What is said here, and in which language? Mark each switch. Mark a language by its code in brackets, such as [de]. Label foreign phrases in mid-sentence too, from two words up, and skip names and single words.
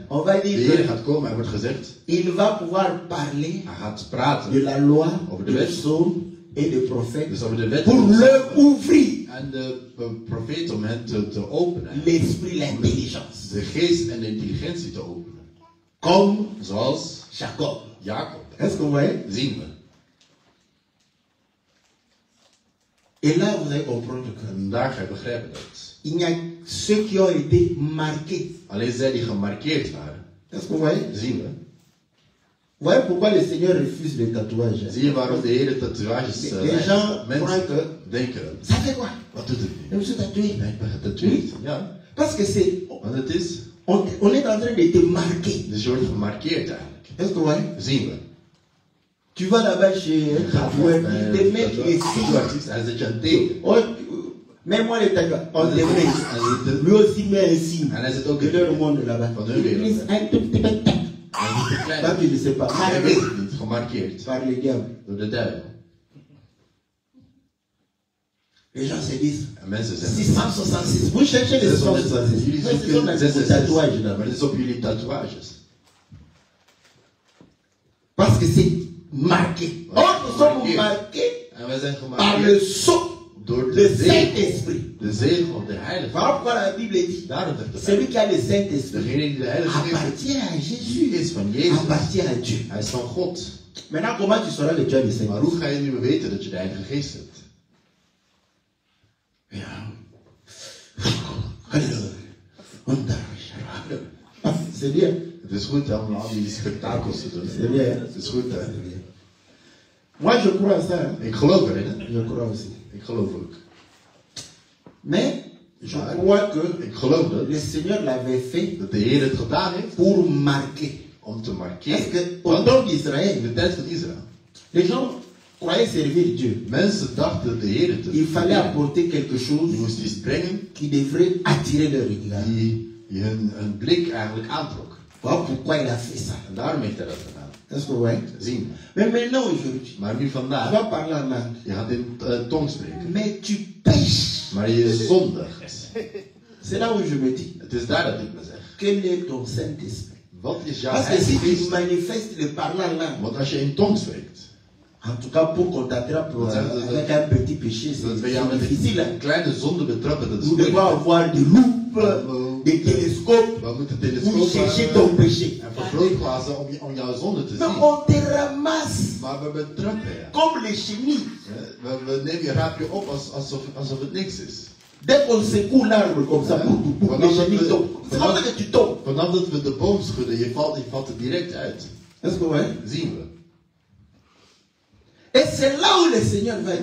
[fr] On va de dire [nl] Heer gaat komen en wordt gezegd, [fr] il va pouvoir parler [nl] hij gaat praten [fr] de la loi, [nl] over de [fr] des [nl] wet. [fr] psaumes et des prophètes [nl] Dus over de wet [fr] pour leur ouvrir [nl] en de profeet om hen te openen. [fr] l'esprit, l'intelligence. [nl] De geest en de intelligentie te openen. [fr] Comme [nl] Zoals Jacob. Jacob. [fr] Est-ce que vous voyez? [nl] Zien we. [fr] Et là, vous allez comprendre que [nl] En daar ga je begrijpen dat. [fr] il y a ceux qui ont été marqués. [nl] Alleen zij die gemarkeerd waren. [fr] Est-ce que vous voyez? [nl] Zien we. [fr] Vous voyez pourquoi le Seigneur refuse le tatouage? [nl] Zie je waarom de Heer tatoeages [fr] Les gens croient [nl] mensen [fr] que [nl] denken. [fr] ça fait quoi? [nl] Wat doet het [fr] Je me suis tatoué. [nl] Nee, ik ben getatoeëerd. Ja. [fr] Parce que c'est, [nl] Want het is. [fr] on est en train de te marquer. [nl] Dus je wordt gemarkeerd eigenlijk. [fr] Est-ce que vous voyez? [nl] Zien we. [fr] Tu vas là-bas chez un tatoueur, il te met les signes. [nl] Hij zet je een teken. [fr] Même-moi les tatouages, on te met. Lui aussi met un signe. [nl] En hij zet ook De [fr] leur monde là-bas. [nl] Van hun wereld. [fr] Un tout petit peu. [nl] Hij is te klein. [fr] Toi, tu ne sais pas. [nl] Hij [fr] Marqué [nl] weet het niet. Gemarkeerd. [fr] par le diable. [nl] Door de duivel. [fr] Les gens se disent [nl] En mensen zeggen. 666. [fr] Vous cherchez les 666. [nl] Jullie [fr] Mais ce sont [nl] zoeken [fr] des tatouages là. [nl] maar dit is op jullie tatoeages. [fr] Parce que c'est marqué. Or, nous sommes marqués [nl] En wij zijn [fr] par le [nl] gemarkeerd [fr] sceau [nl] door [fr] de [nl] de [fr] Saint-Esprit. [nl] De zegel, de heilige. [fr] Voilà pourquoi la Bible dit [nl] Daarom zegt de [fr] celui [nl] Bijbel. [fr] qui a le Saint-Esprit [nl] Degene die de heilige geest heeft, [fr] appartient à [nl] die [fr] Jésus, [nl] is van Jezus. [fr] appartient à Dieu. [nl] Hij is van God. [fr] Maintenant, comment tu sauras que tu as le [nl] Maar [fr] Saint-Esprit? [nl] hoe ga je nu weten dat je de heilige geest hebt? [fr] C'est bien. [nl] Het is goed om al die spektakels te doen. [fr] C'est bien. [nl] Het is goed. Hè? [fr] Moi, je crois à ça. Hein. [nl] Ik geloof erin. Hè? [fr] Je crois aussi. [nl] Ik geloof ook. [fr] Mais je crois que [nl] Ik geloof dat, [fr] le Seigneur l'avait fait [nl] dat de Heer het gedaan heeft [fr] pour marquer. [nl] om te [fr] Parce [nl] markeren. [fr] qu'au [nl] Want [fr] temps [nl] in [fr] d'Israël, [nl] de tijd van Israël, [fr] les gens croyaient servir Dieu. [nl] mensen dachten de Heer te [fr] Il fallait [nl] vereren. [fr] apporter quelque chose [nl] Je moest iets brengen [fr] qui devrait attirer leur regard. [nl] die hun blik eigenlijk aantrok. [fr] Voilà pourquoi il a fait ça. [nl] En daarom heeft hij dat gedaan. [fr] Est-ce que vous voyez? [nl] Zien. [fr] Mais maintenant, aujourd'hui, [nl] Maar nu [fr] tu [nl] vandaag, [fr] vas parler en langue. [nl] je gaat in tong spreken. [fr] Mais tu pêches. [nl] Maar je zondigt. [fr] C'est là où je me dis, [nl] Het is daar dat ik me zeg. [fr] quel est ton Saint-Esprit? [nl] Wat is jouw [fr] Parce que si [nl] heilige [fr] tu [nl] geest? [fr] manifestes le parler en langue, [nl] Want als je in tong spreekt, [fr] en tout cas pour qu'on t'attrape avec un petit péché, [nl] dat we jou [fr] c'est [nl] met [fr] difficile. Hein? [nl] een kleine zonde betrappen, dat is [fr] Nous devons [nl] moeilijk. [fr] avoir des loupes, des télescopes [nl] We moeten [fr] pour [nl] telescoop [fr] chercher ton péché. [nl] en vergrootglazen om jouw zonde te [fr] Mais [nl] zien. [fr] on te ramasse [nl] Maar we betrappen je. [fr] comme les chenilles. [nl] We nemen je raap je op alsof het niks is. [fr] Dès qu'on secoue l'arbre comme ça, les chenilles tombent. C'est comme ça que tu tombes. [nl] Vanaf dat we de boom schudden, je valt er direct uit. [fr] Est-ce que vous voyez? [nl] Zien we. [fr] Et c'est là où le Seigneur va